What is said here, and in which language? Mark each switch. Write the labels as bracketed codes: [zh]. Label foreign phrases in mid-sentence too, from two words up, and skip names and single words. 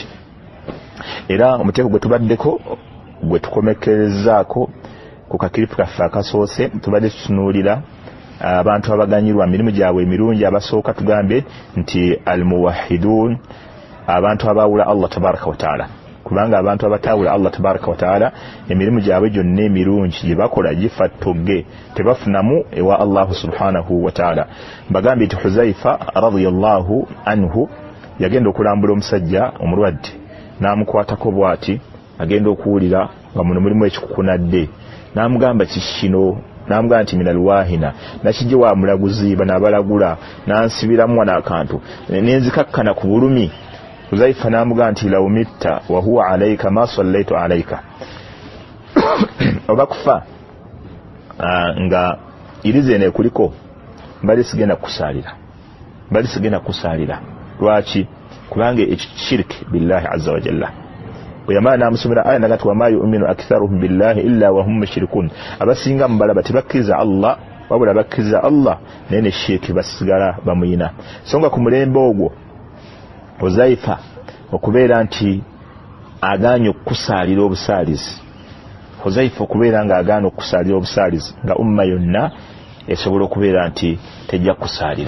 [lg] Era omuteeko gwe tubaddeko gwe tukomekerezaako ku kakiripu kaffe akasoose tubadde tutunuulira abantu abaganyirwa emirimu gyabwe emirungi. Abasooka tugambye nti almuwahidun, abantu abawula Allah [ar] تبارك وتعالى, [lg] kubanga abantu abatawula Allah [ar] تبارك وتعالى [lg] emirimu gyabwe gyonna emirungi gye bakola gifa ttogge, tebafunamu ewa Allah [ar] سبحانه وتعالى. [lg] Mbagambye nti Huzaifa [ar] رضي الله عنه [lg] yagenda okulambula omusajja omulwadde n'amukwatako bw'ati, agenda okuwulira nga muno mulimu ekikukunadde, n'amugamba kikino, n'amugamba nti [ar] من الواهنة, [lg] nakijje wa mulaguzi banabalagula n'ansibiramu n'akantu nenzikakkana ku bulumi. Huzaifa n'amugamba nti [ar] لو مت وهي عليك ما صليت عليك, [lg] oba kufa nga irize ene kuliko mbali sigenda kusalira. Lwaki? Kubanga ekishiriki [ar] بالله عز وجل. [lg] Oyamala n'amusomera aya nagati [ar] وما يؤمن أكثرهم بالله إلا وهم مشركون, [lg] abasinga mubalaba tebakkiriza Allah wabula bakkiriza Allah naye ne shiriki basigala bamuyina. Songa ku mulembe ogwo Huzaifa okubeera nti agaanye okukusaalira obusaalizi, Huzaifa okubeera nga agaanye okukusaalira obusaalizi nga umma yonna esobola okubeera nti tejja kukusaalira.